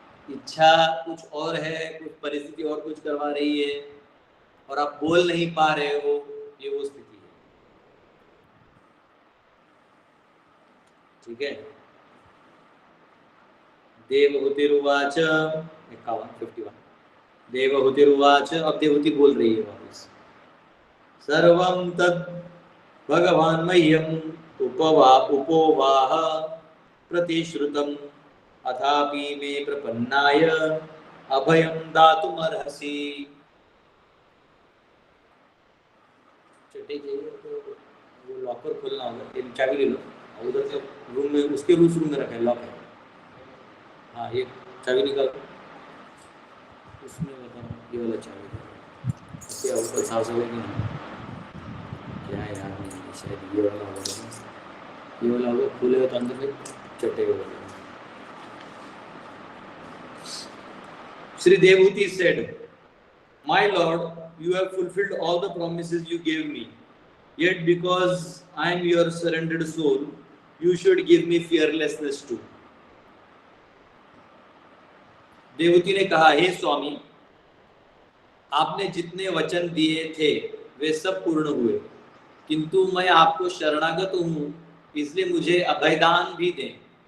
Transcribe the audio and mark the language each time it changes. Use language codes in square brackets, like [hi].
[hi] इच्छा कुछ और है, कुछ परिस्थिति और कुछ करवा रही है और आप बोल नहीं पा रहे हो, ये वो स्थिति है। ठीक है। देवहूतिरुवाच 51 देवहूतिरुवाच, अब देवहूति बोल रही है वापस। [sa] सर्वं तत् भगवान् मह्यम् उपोवाह प्रतिश्रुतम् अथापि मे प्रपन्नाय अभयं दातुमर्हसि। [hi] चटे चाहिए तो वो लॉकर खोलना होगा, चाबी ले लो, उधर से रूम में, उसके रूम में रखा है, लॉक है। हाँ ये चाबी निकाल, उसमें बताओ ये वाला चाबी क्या ऊपर साफ सफाई नहीं क्या है यार, नहीं शायद ये वाला होगा, ये वाला होगा, खुले तो अंदर में चटे होगा। [en] Sri Devhuti said, "My Lord, you have fulfilled all the promises you gave me. Yet because I am your surrendered soul, you should give me fearlessness too." [hi] Devahuti ने कहा, हे स्वामी, आपने जितने वचन दिए थे वे सब पूर्ण हुए, किंतु मैं आपको शरणागत हूँ, इसलिए मुझे अभयदान भी दें।